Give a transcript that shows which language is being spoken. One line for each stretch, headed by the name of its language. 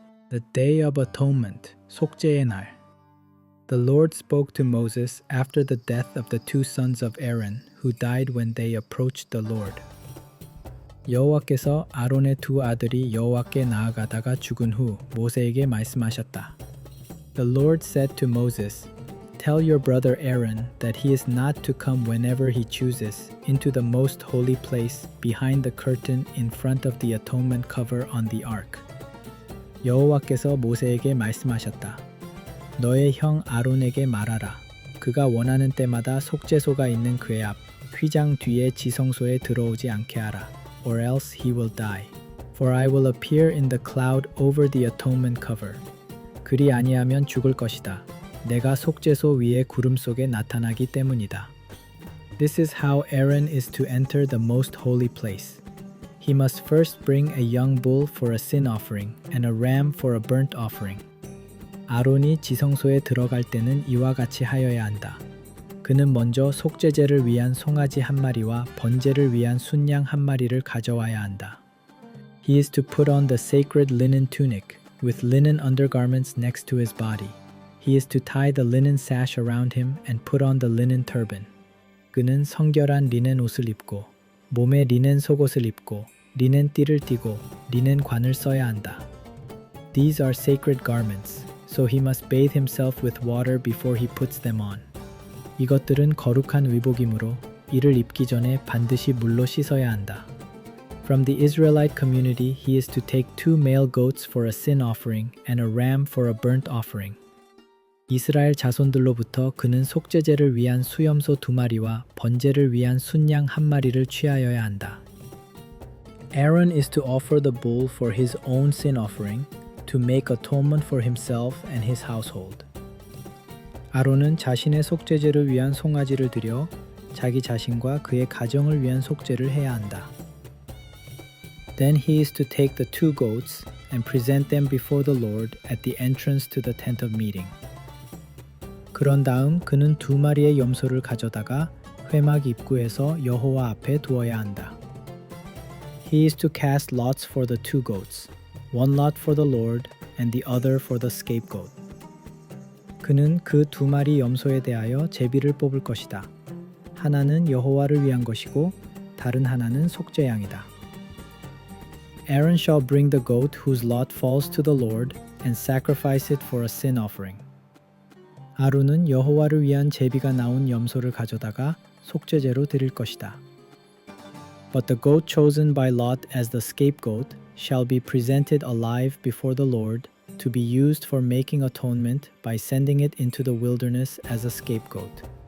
English: The Day of Atonement,
Korean: 속죄의 날.
English: The Lord spoke to Moses after the death of the two sons of Aaron, who died when they approached the Lord.
Korean: 여호와께서 아론의 두 아들이 여호와께 나아가다가 죽은 후 모세에게 말씀하셨다.
English: The Lord said to Moses, Tell your brother Aaron that he is not to come whenever he chooses into the most holy place behind the curtain in front of the atonement cover on the ark.
Korean: 여호와께서 모세에게 말씀하셨다. 너의 형 아론에게 말하라. 그가 원하는 때마다 속죄소가 있는 그의 앞 휘장 뒤에 지성소에 들어오지 않게 하라.
English: Or else he will die. For I will appear in the cloud over the atonement cover.
Korean: 그리 아니하면 죽을 것이다. 내가 속죄소 위에 구름 속에 나타나기 때문이다.
English: This is how Aaron is to enter the most holy place. He must first bring a young bull for a sin offering and a ram for a burnt offering.
Korean: 아론이 지성소에 들어갈 때는 이와 같이 하여야 한다. 그는 먼저 속죄제를 위한 송아지 한 마리와 번제를 위한 순양 한 마리를 가져와야 한다.
English: He is to put on the sacred linen tunic with linen undergarments next to his body. He is to tie the linen sash around him and put on the linen turban.
Korean: 그는 성결한 리넨 옷을 입고 몸에 리넨 속옷을 입고 리넨 띠를 띠고 리넨 관을 써야 한다.
English: These are sacred garments, so he must bathe himself with water before he puts them on.
Korean: 이것들은 거룩한 의복이므로 이를 입기 전에 반드시 물로 씻어야 한다.
English: From the Israelite community, he is to take 2 male goats for a sin offering and a ram for a burnt offering.
Korean: 이스라엘 자손들로부터 그는 속죄제를 위한 수염소 2마리와 번제를 위한 순양 1마리를 취하여야 한다.
English: Aaron is to offer the bull for his own sin offering, to make atonement for himself and his household.
Korean: 아론은 자신의 속죄제를 위한 송아지를 드려 자기 자신과 그의 가정을 위한 속죄를 해야 한다.
English: Then he is to take the 2 goats and present them before the Lord at the entrance to the tent of meeting.
Korean: 그런 다음 그는 2마리의 염소를 가져다가 회막 입구에서 여호와 앞에 두어야 한다.
English: He is to cast lots for the 2 goats, one lot for the Lord and the other for the scapegoat.
Korean: 그는 그 2마리 염소에 대하여 제비를 뽑을 것이다. 하나는 여호와를 위한 것이고 다른 하나는 속죄양이다.
English: Aaron shall bring the goat whose lot falls to the Lord and sacrifice it for a sin offering.
Korean: 아론은 여호와를 위한 제비가 나온 염소를 가져다가 속죄제로 드릴 것이다.
English: But the goat chosen by Lot as the scapegoat shall be presented alive before the Lord to be used for making atonement by sending it into the wilderness as a scapegoat.